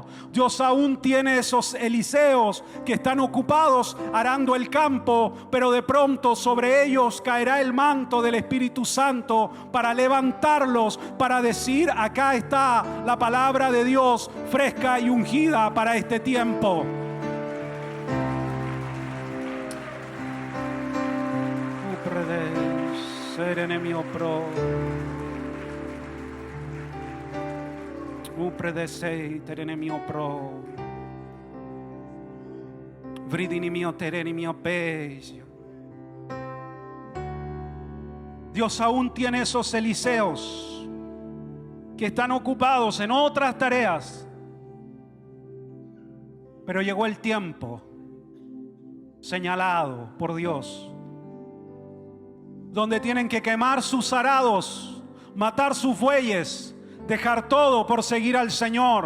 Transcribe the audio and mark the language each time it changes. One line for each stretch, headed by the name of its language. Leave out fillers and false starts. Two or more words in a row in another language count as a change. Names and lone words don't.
Spanish: Dios aún tiene esos Eliseos que están ocupados arando el campo, pero de pronto sobre ellos caerá el manto del Espíritu Santo para levantarlos, para decir: acá está la palabra de Dios fresca y ungida para este tiempo. Serenemi pro upredesei terenemi pro vridini mio tereni mio pejo. Dios aún tiene esos Eliseos que están ocupados en otras tareas, pero llegó el tiempo señalado por Dios, donde tienen que quemar sus arados, matar sus bueyes, dejar todo por seguir al Señor.